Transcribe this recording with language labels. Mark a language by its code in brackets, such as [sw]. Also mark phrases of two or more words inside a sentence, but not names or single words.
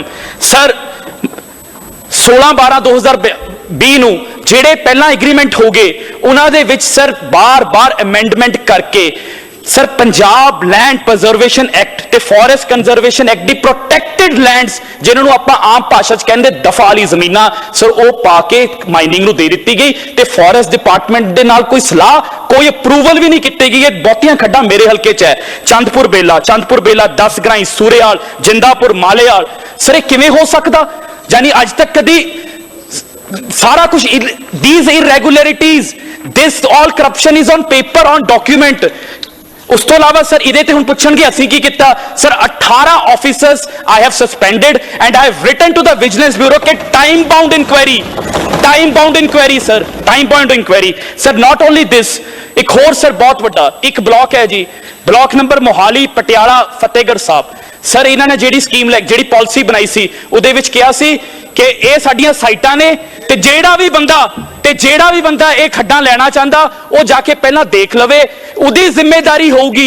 [pa] ਸਰ, 16/12/2020 ਨੂੰ ਜਿਹੜੇ ਪਹਿਲਾਂ ਐਗਰੀਮੈਂਟ ਹੋ ਗਏ ਉਹਨਾਂ ਦੇ ਵਿੱਚ ਸਰ ਬਾਰ-ਬਾਰ ਅਮੈਂਡਮੈਂਟ ਕਰਕੇ ਸਰ ਪੰਜਾਬ ਲੈਂਡ ਪ੍ਰਜ਼ਰਵੇਸ਼ਨ ਐਕਟ ਤੇ ਫੋਰੈਸਟ ਕੰਜ਼ਰਵੇਸ਼ਨ ਐਕਟ ਦੀ [en] protected lands, [pa] ਜਿਨ੍ਹਾਂ ਨੂੰ ਆਪਾਂ ਆਮ ਭਾਸ਼ਾ 'ਚ ਕਹਿੰਦੇ ਦਫਾ ਵਾਲੀ ਜ਼ਮੀਨਾਂ, ਸਰ ਉਹ ਪਾ ਕੇ ਮਾਈਨਿੰਗ ਨੂੰ ਦੇ ਦਿੱਤੀ ਗਈ ਤੇ [en] forest department [pa] ਦੇ ਨਾਲ ਕੋਈ ਸਲਾਹ, ਕੋਈ ਅਪਰੂਵਲ ਵੀ ਨਹੀਂ ਕੀਤੀ ਗਈ। ਇਹ ਬਹੁਤੀਆਂ ਖੱਡਾਂ ਮੇਰੇ ਹਲਕੇ 'ਚ ਹੈ, ਚੰਦਪੁਰ ਬੇਲਾ, 10 ਗਰਾਈ, ਸੂਰੇਵਾਲ, ਜਿੰਦਾਪੁਰ, ਮਾਲੇਵਾਲ। ਸਰ, ਇਹ ਕਿਵੇਂ ਹੋ ਸਕਦਾ? ਯਾਨੀ ਅੱਜ ਤੱਕ ਕਦੀ ਸਾਰਾ ਕੁਝ, [en] these irregularities, this all corruption is on paper, on document। [pa] ਉਸ ਤੋਂ ਇਲਾਵਾ ਸਰ ਇਹਦੇ ਤੇ ਹੁਣ ਪੁੱਛਣਗੇ ਅਸੀਂ ਕੀ ਕੀਤਾ? [en] Sir, 18 officers I have suspended and I have written to the Vigilance Bureau ਕਿ time bound inquiry time bound inquiry sir, time bound inquiry sir. not only this, [pa] ਇੱਕ ਹੋਰ ਸਰ ਬਹੁਤ ਵੱਡਾ ਇੱਕ ਬਲਾਕ ਹੈ ਜੀ, [en] block number [pa] ਮੋਹਾਲੀ ਪਟਿਆਲਾ ਫਤਿਹਗੜ੍ਹ ਸਾਹਿਬ। ਸਰ ਇਹਨਾਂ ਨੇ ਜਿਹੜੀ ਸਕੀਮ ਜਿਹੜੀ ਪਾਲਿਸੀ ਬਣਾਈ ਸੀ ਉਹਦੇ ਵਿੱਚ ਕਿਹਾ ਸੀ ਕਿ ਇਹ ਸਾਡੀਆਂ ਸਾਈਟਾਂ ਨੇ ਤੇ ਜਿਹੜਾ ਵੀ ਬੰਦਾ ਇਹ ਖੱਡਾਂ ਲੈਣਾ ਚਾਹੁੰਦਾ ਉਹ ਜਾ ਕੇ ਪਹਿਲਾਂ ਦੇਖ ਲਵੇ, ਉਹਦੀ ਜ਼ਿੰਮੇਵਾਰੀ ਹੋਊਗੀ।